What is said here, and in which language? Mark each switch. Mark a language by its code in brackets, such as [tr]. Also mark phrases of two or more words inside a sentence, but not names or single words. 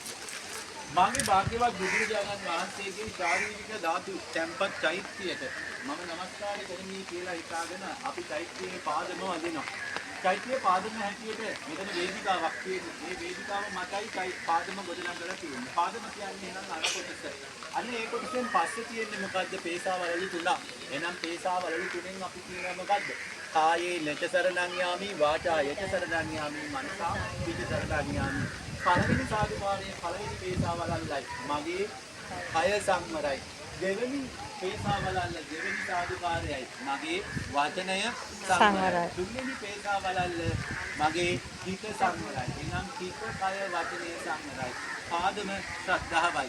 [si] මාගේ භාග්‍යවත් බුදුරජාණන් වහන්සේගේ ශාරීරික ධාතු තැන්පත් චෛත්‍යයට මම නමස්කාර කරමි කියලා හිතාගෙන අපි චෛත්‍යයේ පාදම වදිනවා. චෛත්‍යයේ පාදම හැටියට මෙතන වේදිකාවක් තියෙනවා. මේ වේදිකාව මතයි පාදම ගොඩනගලා තියෙන්නේ. පාදම කියන්නේ එහෙනම් අර කොටස. අන්න ඒ කොටසෙන් පස්සේ තියෙන්නේ මොකද්ද? පේසාවලලු තුනක්. එහෙනම් පේසාවලලු තුනෙන් අපි කියනවා මොකද්ද? [pi] කායේ නච සරණං යාමි, වාචා යච සරණං යාමි, මනසා පිච සරණං යාමි. [si] පළවෙනි සාදුකාරයේ පළවෙනි පේසාවලල්ලයි මගේ කය සංවරයි. දෙවෙනි පේසාවලල්ල දෙවෙනි සාදුකාරයයි මගේ වචනය සංවරයි. තුන්වෙනි පේසාවලල්ල මගේ හිත සංවරයි. එනම් හිත කය වචනය සංවරයි. පාදම ශ්‍රද්ධාවයි.